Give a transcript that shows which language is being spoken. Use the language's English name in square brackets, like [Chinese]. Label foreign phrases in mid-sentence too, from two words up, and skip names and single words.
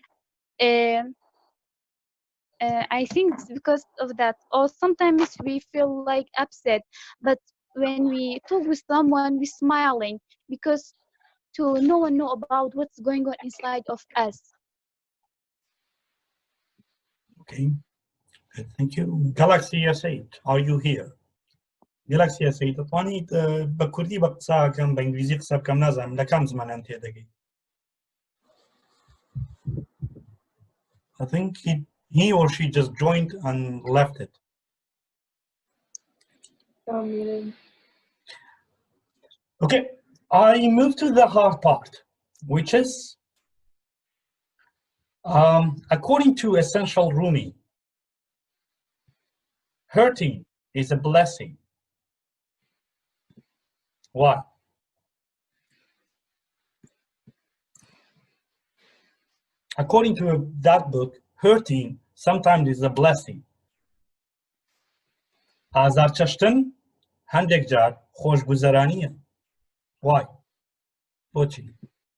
[English] I think it's because of that, or sometimes we feel like upset, but when we talk with someone we're smiling because to no one know about what's going on inside of us. Okay. Thank you. Galaxy S8, are you here? [Central Kurdish] Galaxy S8 توانید بە کوردی بە قساکەم بە ئینگلیزی قسە بکەم نازانم لە کام زمانیان تێدەگەیت. [English] I think he or she just joined and left it. Okay, I move to the hard part, which is, according to Essential Rumi, hurting is a blessing. Why? According to that book, hurting sometimes is a blessing. [Central Kurdish] ئازارچەشتن هەندێک جار خۆشگوزەرانیە. [English] Why? بۆچی؟